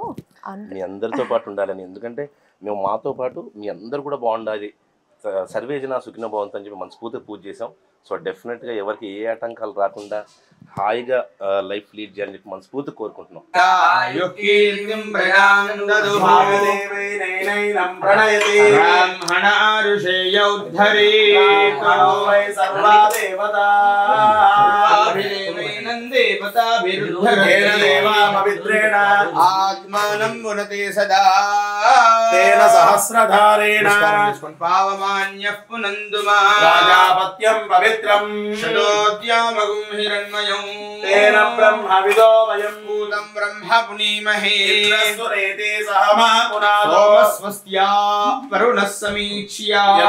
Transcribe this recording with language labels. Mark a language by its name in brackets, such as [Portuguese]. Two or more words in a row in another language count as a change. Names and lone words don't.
[Telugu] మీ అందరితో పాటు ఉండాలని, ఎందుకంటే మేము మాతో పాటు మీ అందరు కూడా బాగుండాలి, [Sanskrit] సర్వేజన సుఖిన భవంతు [Telugu] అని చెప్పి మనస్ఫూర్తిగా పూజ చేసాం. [English] so definitely [Telugu] ఎవరికి ఏ ఆటంకాలు రాకుండా హాయిగా [English] life lead [Telugu] చేయాలని చెప్పి మనస్ఫూర్తి కోరుకుంటున్నాం. [Sanskrit] బ్రాహ్మణ ఋషేయ उद्धरेतो वै सर्वा देवता देवताभिरुद्धरेण आत्मानं पुनते सदा तेन सहस्रधारेण पावमान्यः पुनन्दुमा राजापत्यं पवित्रं शतोद्यामगुं हिरण्मयं तेन ब्रह्मविदो वयं भूतं ब्रह्म पुनीमहे सुरेते सह मा पुनादो स्वस्त्या वरुणः समीक्ष्या